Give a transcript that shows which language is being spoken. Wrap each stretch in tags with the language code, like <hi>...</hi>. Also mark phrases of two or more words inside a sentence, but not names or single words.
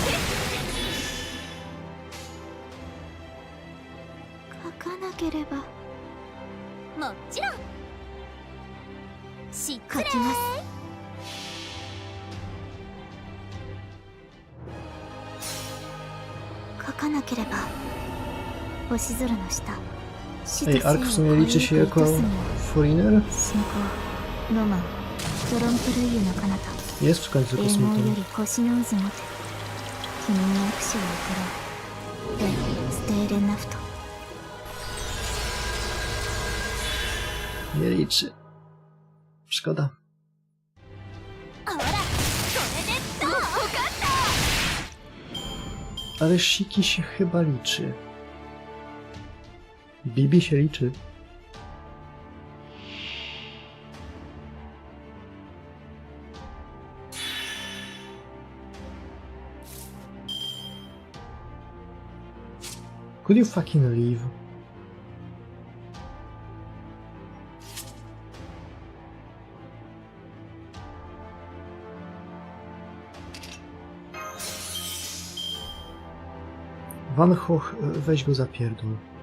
<ja>書かなければ。もちろん。失礼。書きます。書かなければ。星空の下。</ja> <pl>Ej, Ark w sumie liczy się jako foreigner? Jest w końcu kosmitą. Nie liczy. Szkoda. Ale Shiki się chyba liczy. Bibi się liczy.</pl> <en>Could you fucking leave?</en> <pl>Van Hoch, weź go zapierdol.</pl>